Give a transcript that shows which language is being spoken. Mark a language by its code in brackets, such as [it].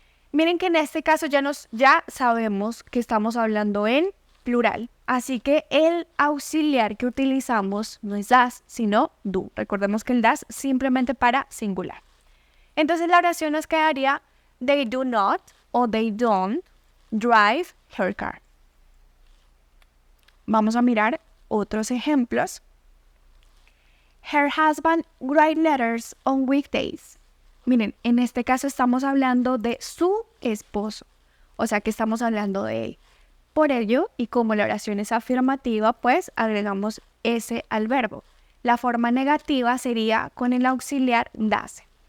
[es] Miren que en este caso ya sabemos que estamos hablando en plural, así que el auxiliar que utilizamos no es das, sino do. Recordemos que el das simplemente para singular. Entonces la oración nos quedaría [en] they do not [es] o [en] they don't drive her car. [es] Vamos a mirar otros ejemplos. [en] Her husband writes letters on weekdays. [es] Miren, en este caso estamos hablando de su esposo, o sea que estamos hablando de él. Por ello, y como la oración es afirmativa, pues agregamos s al verbo. La forma negativa sería con el auxiliar doesn't.